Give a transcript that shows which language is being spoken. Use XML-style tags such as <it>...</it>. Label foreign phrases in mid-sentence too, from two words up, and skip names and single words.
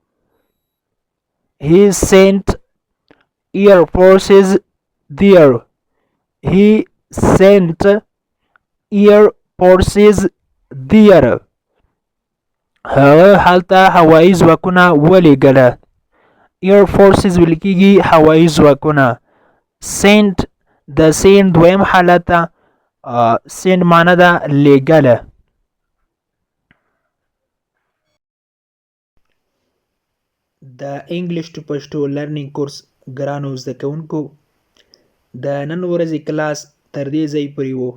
<en>He sent air forces there. He sent air forces there.</en> <ps>هغه هلته هوایي ځواکونه ولېږله.</ps> <en>air forces</en> <ps>ویل کېږي هوایي ځواکونه. sent د send دویم حالت ده. send معنا ده لېږله. د</ps> <en>English to Pashto learning course</en> <ps>ګرانو زده کوونکو، د نن ورځې کلاس تر دې ځای پورې و.</ps>